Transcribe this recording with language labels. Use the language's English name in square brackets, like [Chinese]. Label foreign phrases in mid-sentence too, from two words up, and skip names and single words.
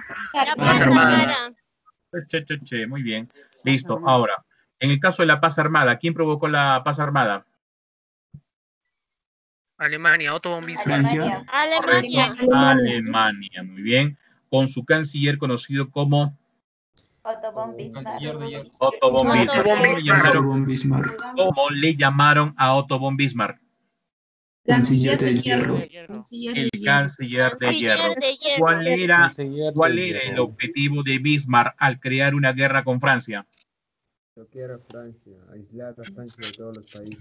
[Spanish] Paz armada. Muy bien. Listo. Ahora, en el caso de la paz armada, ¿quién provocó la paz armada? Alemania, Otto von Bismarck. Francia. Alemania, muy bien. Con su canciller conocido como Otto von Bismarck. Otto von Bismarck. Otto von Bismarck. ¿Cómo le llamaron a Otto von Bismarck? Canciller de hierro. El canciller de hierro. ¿Cuál era el objetivo de Bismarck al crear una guerra con Francia? Bloquear a Francia, aislar a Francia de todos los países.